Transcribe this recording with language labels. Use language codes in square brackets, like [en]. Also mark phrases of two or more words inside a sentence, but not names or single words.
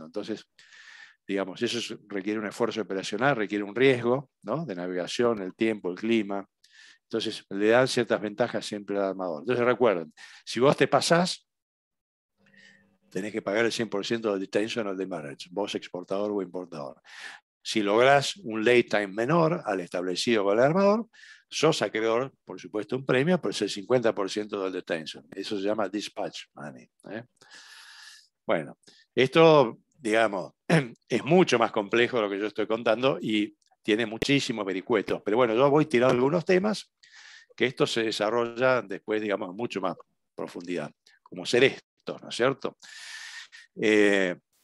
[es] Entonces, digamos, eso requiere un esfuerzo operacional, requiere un riesgo, ¿no?, de navegación, el tiempo, el clima. Entonces, le dan ciertas ventajas siempre al armador. Entonces, recuerden, si vos te pasás, tenés que pagar el 100% del detention o del demurrage, vos exportador o importador. Si lográs un [en] late time [es] menor al establecido con el armador, sos acreedor, por supuesto, un premio, pero es el 50% del detention. Eso se llama [en] dispatch money. [es] Bueno, esto, digamos, es mucho más complejo de lo que yo estoy contando y tiene muchísimos vericuetos. Pero bueno, yo voy tirando algunos temas que esto se desarrolla después, digamos, mucho más profundidad, como ser estos, ¿no es cierto?